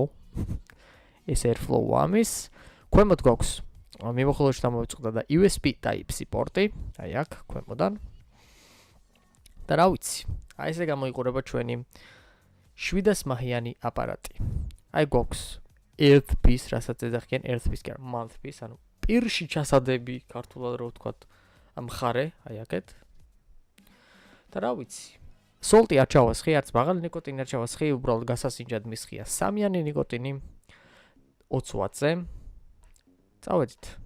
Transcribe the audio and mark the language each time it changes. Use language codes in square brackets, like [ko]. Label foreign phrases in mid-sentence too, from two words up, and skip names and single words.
[ka] ეს airflow ამის. ქვემოთ გვაქვს მიმოხილვაში დამოვიწყდა და USB Type-C პორტი, აი აქ ქვემოდან. და რა ვიცი, აი ესე გამოიყურება ჩვენი 700 მაჰიანი აპარატი. აი გვაქვს earth-piece, რასაც ეძახიან earth-piece, კი არა, month-piece, ანუ პირში ჩასადები, ქართულად რო ვთქვათ, მხარე, აი აქეთ. და რა ვიცი, სოლტი არ ჩავასხი, არც მაღალი ნიკოტინი არ ჩავასხი, უბრალოდ გასასინჯად მისხია სამიანი ნიკოტინი 20 ვატზე. წავედით.